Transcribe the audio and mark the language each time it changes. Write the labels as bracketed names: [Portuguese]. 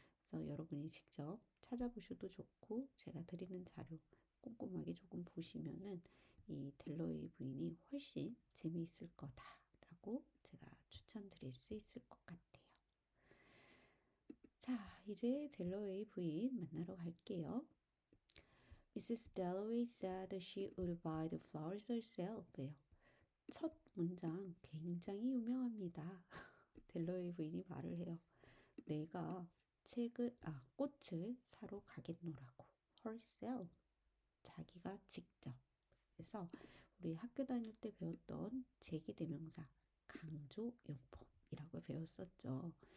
[Korean] 그래서 여러분이 직접 찾아보셔도 좋고 제가 드리는 자료 꼼꼼하게 조금 보시면은 이 델러웨이 부인이 훨씬 재미있을 거다라고 제가 추천드릴 수 있을 것 같아요. 자, 이제 델러웨이 부인 만나러 갈게요. [English] Mrs. Dalloway said she would buy the flowers herself예요. [Korean] 첫 문장 굉장히 유명합니다. 델러웨이 부인이 말을 해요. 내가 꽃을 사러 가겠노라고. herself, 자기가 직접. 그래서 우리 학교 다닐 때 배웠던 제기대명사, 강조용법이라고 배웠었죠.